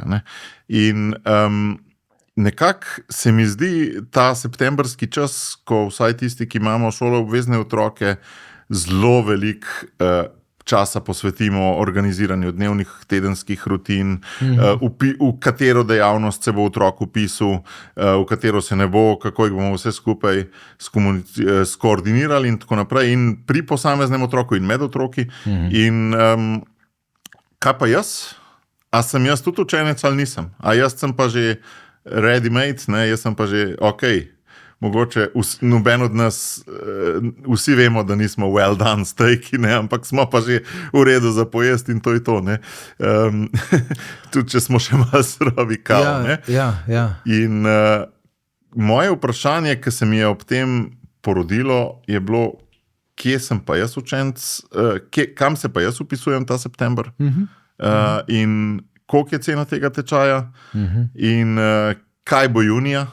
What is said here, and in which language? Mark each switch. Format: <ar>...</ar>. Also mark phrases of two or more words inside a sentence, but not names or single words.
<sl>In nekako se mi zdi ta septembrski čas, ko vsaj tisti, ki imamo šolo obvezne otroke, zelo veliko časa posvetimo organiziranju dnevnih, tedenskih rutin, v katero dejavnost se bo otrok vpisal, v katero se ne bo, kako jih bomo vse skupaj skoordinirali in tako naprej. In pri posameznem otroku in med otroki. In kaj pa jaz? A sem jaz tudi učenec ali nisem? A jaz sem pa že ready-made, jaz sem pa že ok. Mogoče noben od nas, vsi vemo, da nismo</sl> <en>well done</en> <sl>steaki, ampak smo pa že v redu za pojesti in to je to. Tudi če smo še malo surovi kao. In moje vprašanje, ki se mi je ob tem porodilo, je bilo, kje sem pa jaz učenec, kam se pa jaz upisujem ta september in koliko je cena tega tečaja in kaj bo junija.</sl>